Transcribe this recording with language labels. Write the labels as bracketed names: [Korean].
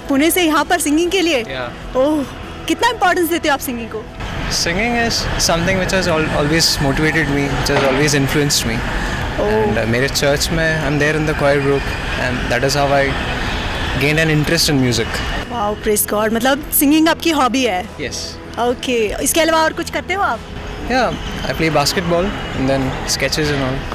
[Hindi] पुणे से यहाँ पर सिंगिंग के लिए? ओह, कितना इम्पोर्टेंस देते हो आप सिंगिंग को? [English] Singing is something which has always motivated me, which has always influenced me. And [Hindi] मेरे church में [English] I'm there in the choir group and that is how I gained an interest in music. Wow, praise God. [Hindi] मतलब singing आपकी hobby है? [English] Yes. [Hindi] Okay, इसके अलावा और कुछ करते हो आप? [English] Yeah, I play basketball and then sketches and all.